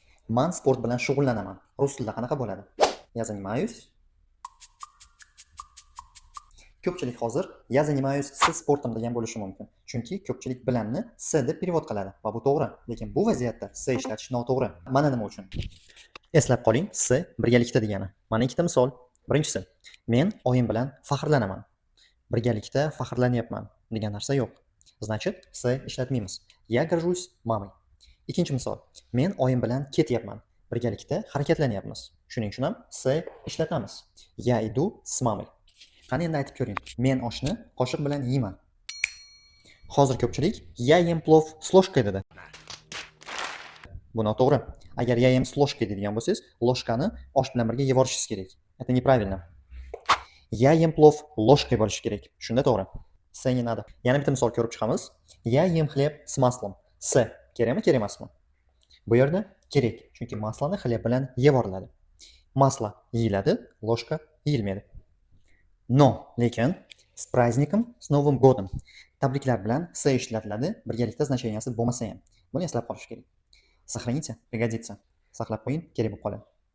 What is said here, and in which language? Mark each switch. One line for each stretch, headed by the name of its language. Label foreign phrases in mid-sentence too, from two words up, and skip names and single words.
Uzbek: Man sport bilan shug'ullanaman. Rus tilida qanaqa bo'ladi?
Russian: Я занимаюсь.
Uzbek: Ko'pchilik hozir
Russian: я занимаюсь с спортом
Uzbek: degan bo'lishi mumkin. Chunki ko'pchilik bilanni s deb perevod qiladi va bu to'g'ri. Lekin bu vaziyatda s ishlatish noto'g'ri. Mana nima uchun? Eslab qoling, s birgalikda degani. Mana ikkita misol. Birinchisi, men oyim bilan faxrlanaman. Birgalikda faxrlanyapman degan narsa yo'q. Значит, s ishlatmaymiz.
Russian: Я горжусь мамой.
Uzbek: Ikkinchi misol, men oyim bilan ketyapman. Birgalikda harakatlanyapmiz. Shuning uchun ham s ishlatamiz.
Russian: Я иду с мамой.
Uzbek: Qani endi aytib ko'ring. Men oshni qoshiq bilan yeyman. Hozir ko'pchilik
Russian: я ем плов с ложкой
Uzbek: dedi. Bu noto'g'ri. Agar
Russian: я ем с ложкой
Uzbek: deydigan bo'lsangiz, ложкani osh bilan birga yeb olishingiz kerak.
Russian: Это неправильно. Я ем плов ложкой
Uzbek: bo'lishi kerak. Shunda to'g'ri.
Russian: S не надо.
Uzbek: Yana bitta misol ko'rib chiqamiz.
Russian: Я ем хлеб с маслом.
Uzbek: S kerakmi, kerak emasmi? Bu yerda kerak, chunki maslani xleb bilan yeb oriladi. Maslo yeyiladi, ложка yeyilmaydi. No, lekin
Russian: с праздником, с Новым годом.
Uzbek: Tabriklar bilan s ishlatiladi, birgalikda значенияsi bo'lmasa ham. Buni eslab qolish kerak.
Russian: Сохраните, пригодится.
Uzbek: Saqlab qo'ying, kerak bo'lib qoladi.